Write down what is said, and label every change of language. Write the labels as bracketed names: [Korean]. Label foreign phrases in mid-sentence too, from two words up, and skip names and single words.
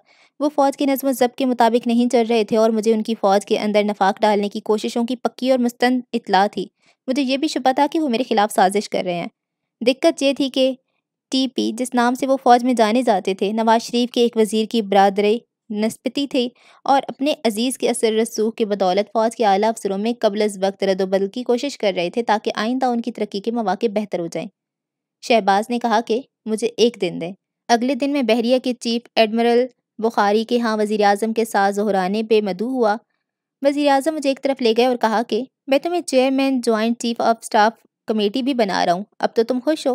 [Urdu] وہ فوج کے نظم و ضبط کے مطابق نہیں چل رہے تھے اور مجھے ان کی فوج کے اندر نفاق ڈالنے کی کوششوں کی پکی اور مستند اطلاع تھی۔ مجھے یہ بھی شبہ تھا کہ وہ میرے خلاف سازش کر رہے ہیں۔ دقت یہ تھی کہ TP، جس نام سے وہ فوج میں جانے جاتے تھے، نواز شریف کے ایک وزیر کی برادری نسبتی تھے اور اپنے عزیز کے اثر رسوخ کی بدولت فوج کے اعلیٰ افسروں میں قبل از وقت رد و بدل کی کوشش کر رہے تھے تاکہ آئندہ ان کی ترقی کے مواقع بہتر ہو جائیں۔ شہباز نے کہا کہ مجھے 1 دن دیں۔ اگلے دن میں بحریہ کے چیف ایڈمرل بخاری کے ہاں وزیراعظم کے ساتھ ظہرانے پہ مدعو ہوا۔ وزیراعظم مجھے ایک طرف لے گئے اور کہا کہ میں تمہیں چیئرمین جوائنٹ چیف آف اسٹاف کمیٹی بھی بنا رہا ہوں، اب تو تم خوش ہو؟